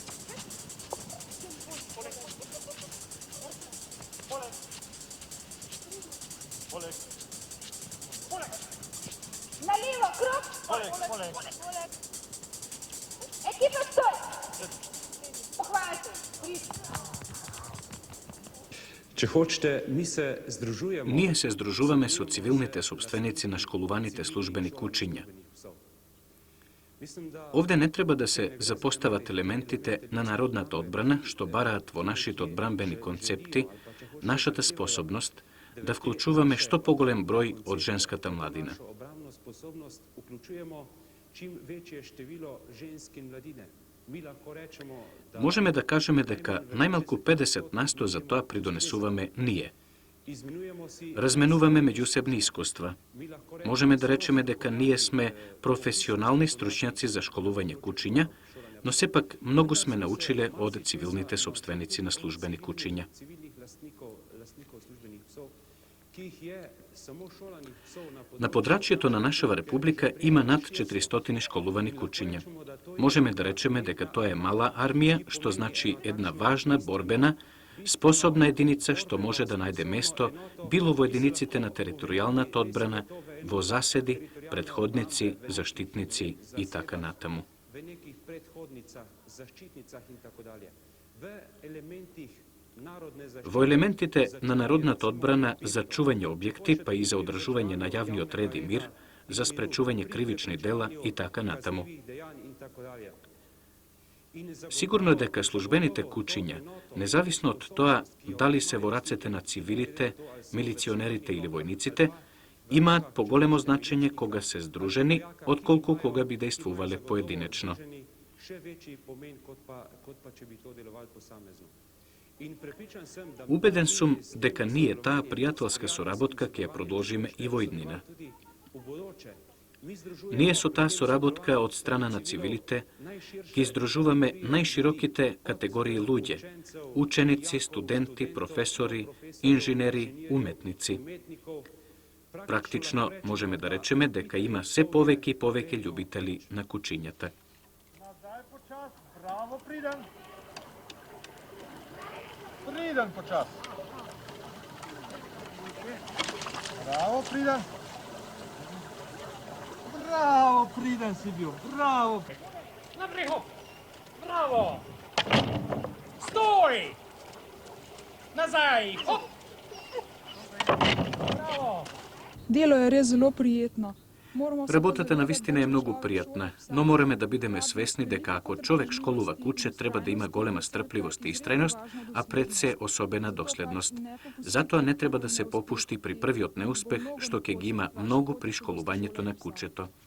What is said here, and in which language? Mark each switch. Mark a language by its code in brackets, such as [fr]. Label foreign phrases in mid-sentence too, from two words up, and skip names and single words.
[mk] Налево крок. Полек. Екипа стой. Похвалите. [sl] Če hočete, mi se združujemo. [mk] Ние се здружуваме со цивилните собственици на школуваните службени кучиња. Овде не треба да се запостават елементите на народната одбрана, што бараат во нашите одбранбени концепти, нашата способност да вклучуваме што поголем број од женската младина. [sl] Našo obrambno sposobnost vključujemo čim večje število žensk in mladine. Mi lahko rečemo, da [mk] Можеме да кажеме дека најмалку 50% за тоа придонесуваме ние. [sl] izmenjujemo si, [mk] Разменуваме меѓусебни искуства. [sl] mi lahko rečemo, [mk] Можеме да речеме дека ние сме професионални стручњаци за школување кучиња, но сепак многу сме научиле од цивилните собственици на службени кучиња. [sl] civilnih lastnikov službenih psov, ki jih je samo šolanih psov na [mk] На подрачјето на нашава република има над 400 школувани кучиња. Можеме да речеме дека тоа е мала армија, што значи една важна, борбена, способна единица што може да најде место било во единиците на територијалната одбрана, во заседи, предходници, заштитници и така натаму. [sl] v nekih predhodnicah, zaščitnicah in tako dalje. V elementih narodne zaštite, [mk] Во елементите на народната одбрана за чување објекти, па и за одржување на јавниот ред и мир, за спречување кривични дела и така натаму. [sl] kaznivih dejanj in tako dalje. In [mk] Сигурно е дека службените кучиња, независно од тоа дали се во рацете на цивилите, милиционерите или војниците, имаат поголемо значење кога се здружени, отколку кога би дејствувале поединечно. [sl] še večji pomen kot pa če bi to delovali posamezno. In prepričan sem, da [mk] Убеден сум дека ние таа пријателска соработка ќе ја продолжиме и во иднина. [sl] tudi v bodoče mi združujemo [mk] Ние со таа соработка од страна на цивилите ги издружуваме најшироките категории луѓе, ученици, студенти, професори, инженери, уметници. [sl] umetnikov. [mk] Практично можеме да речеме дека има се повеќе и повеќе љубители на кучињата. [sl] Nazaj počas, bravo, priden. Priden počas. Bravo, priden. Bravo, priden si bil, bravo. Naprej, hop! Bravo! Stoj! Nazaj, hop! Bravo! Delo je res zelo prijetno. Moramo se [mk] Работата [sl] позанимавати [mk] навистина е [sl] да [mk] многу [sl] чуваме [mk] пријатна, [sl] човек [mk] но мораме да бидеме свесни дека ако човек школува куче, треба да има голема стрпливост и истрајност, а пред се особена доследност. Затоа не треба да се попушти при првиот неуспех, што ќе ги има многу при школувањето на кучето.